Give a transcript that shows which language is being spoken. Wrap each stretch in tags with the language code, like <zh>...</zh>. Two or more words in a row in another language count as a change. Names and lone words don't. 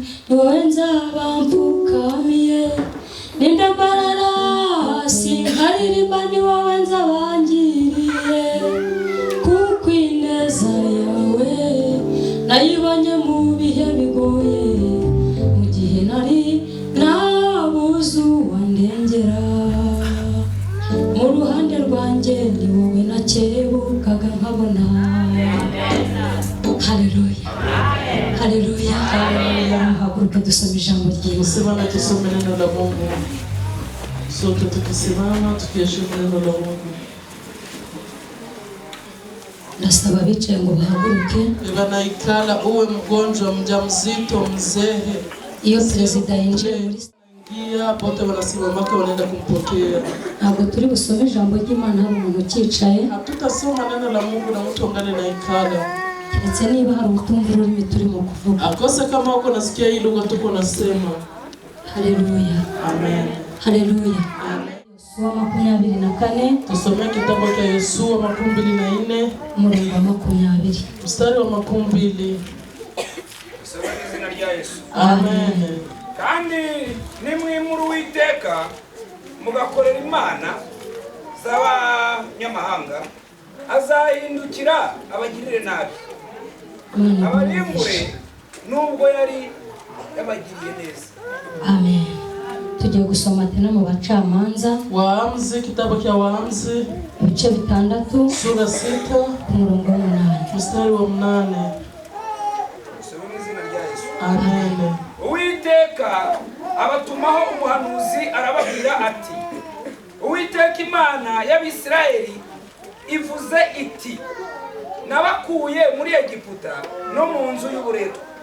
<rw>ni wowe nzabamfukamiye n'indambarara sinkaririmba ni wowe nzabangiriye kuko ineza yawe nayibonye mu bihe bigoye mu gihe nari nabuze uwandengera mu ruhande rwanjye ni wowe nakebukaga nkabona. Haleluya, haleluya, haleluya. Haguruka dusome ijambo ry'Imana.</rw> <sw>Tusimame tusome neno la Mungu. Sote tukisimama tukiheshimu neno la Mungu.</sw> <rw>Nasaba bicaye ngo bahaguruke.</rw> <sw>Banaikala uwe mgonjwa, mjamzito, mzee.</sw> <rw>Iyo perezida yinjiye muri</rw> <sw>pote wanasimamaka wanaenda kumpokea.</sw> <rw>Ntabwo turi busome ijambo ry'Imana hari umuntu ukicaye.</rw> <sw>Hatutasoma neno la Mungu na mtu angane na ikala.</sw> <rw>Ndetse niba hari ubutumwa ururimi turimo kuvuga.</rw> <sw>Akose kama uko nasikia hii lugha tuko nasema. Haleluya. Amen. Haleluya. Amen.</sw> <rw>Yosuwa 24.</rw> <sw>Tusome kitabu cha Yosuwa 24.</sw> <rw>Umurongo wa 20.</rw> <sw>Mstari wa 20.</sw> <rw>Tusome izina rya Yesu. Amen. Kandi nimwimura Uwiteka mugakorera imana z'abanyamahanga azahindukira abagirire nabi abarimbure nubwo yari yabagiriye neza. Amen. Tugiye gusoma tena mu Bacamanza.</rw> <sw>Waamuzi, kitabu cha Waamuzi</sw> <rw>ibice 6</rw> <sw>sura 6</sw> <rw>umurongo wa 8.</rw> <sw>mstari wa 8.</sw> <rw>Tusome izina rya Yesu. Amen. Uwiteka abatumaho umuhanuzi arababwira ati, Uwiteka Imana y'Abisirayeli ivuze iti, nabakuye muri Egiputa no mu nzu y'uburetwa.</rw>